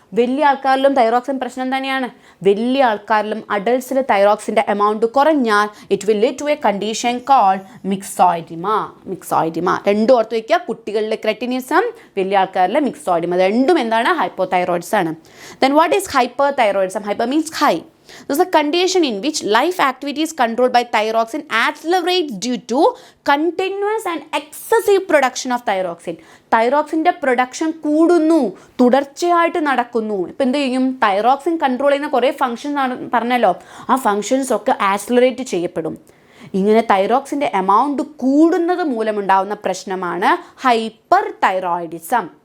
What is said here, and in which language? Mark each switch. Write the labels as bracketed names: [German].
[Malayalam] വലിയ ആൾക്കാരിലും തൈറോക്സിൻ പ്രശ്നം തന്നെയാണ്. വലിയ ആൾക്കാരിലും അഡൾട്ട്സിൽ തൈറോക്സിൻ്റെ എമൗണ്ട് കുറഞ്ഞാൽ [English] It will lead to a condition called myxoedema. [Malayalam] രണ്ടും ഓർത്ത് വയ്ക്കുക, കുട്ടികളിലെ ക്രെറ്റിനിസം, വലിയ ആൾക്കാരിലെ മിക്സോയിഡിമ. രണ്ടും എന്താണ്? ഹൈപ്പോതൈറോയിഡ്സ് ആണ്. [English] Then what is hyperthyroidism? Hyper means high. This is a condition in which life activity is controlled by thyroxine accelerates due to continuous and excessive production of thyroxine. [Malayalam] തൈറോക്സിൻ്റെ production കൂടുന്നു, തുടർച്ചയായിട്ട് നടക്കുന്നു. ഇപ്പം എന്ത് ചെയ്യും? തൈറോക്സിൻ കൺട്രോൾ ചെയ്യുന്ന കുറേ functions പറഞ്ഞല്ലോ, ആ ഫങ്ഷൻസ് ഒക്കെ ആക്സിലറേറ്റ് ചെയ്യപ്പെടും. ഇങ്ങനെ തൈറോക്സിൻ്റെ എമൗണ്ട് കൂടുന്നത് മൂലമുണ്ടാകുന്ന പ്രശ്നമാണ് ഹൈപ്പർ തൈറോയിഡിസം.